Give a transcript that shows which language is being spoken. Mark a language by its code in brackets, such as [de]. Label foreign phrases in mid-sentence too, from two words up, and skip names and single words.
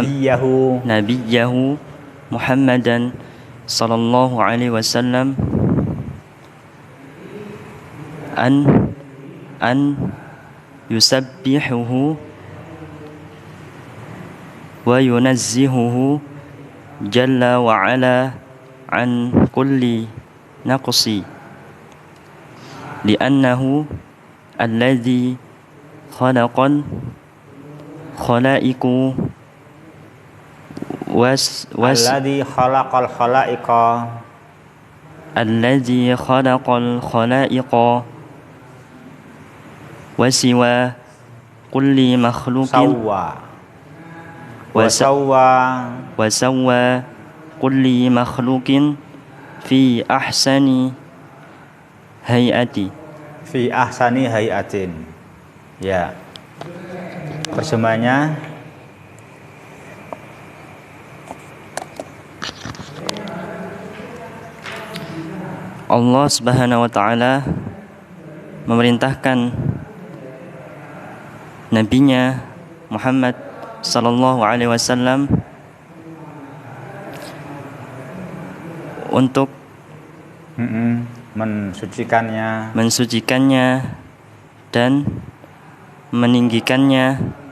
[ar] محمدا صلى الله عليه وسلم أن يسبحه وينزهه جل وعلا عن كل نقص لأنه الذي خلق الخلائق الذي خلق الخلائق الذي خلق الخلائق وسوى كل مخلوق وسوى كل مخلوق في أحسن هيئة. [id] Ya. Terjemahnya Allah [ar] سبحانه وتعالى [id] memerintahkan nabinya Muhammad [ar] صلى الله عليه وسلم [id] untuk mensucikannya dan meninggikannya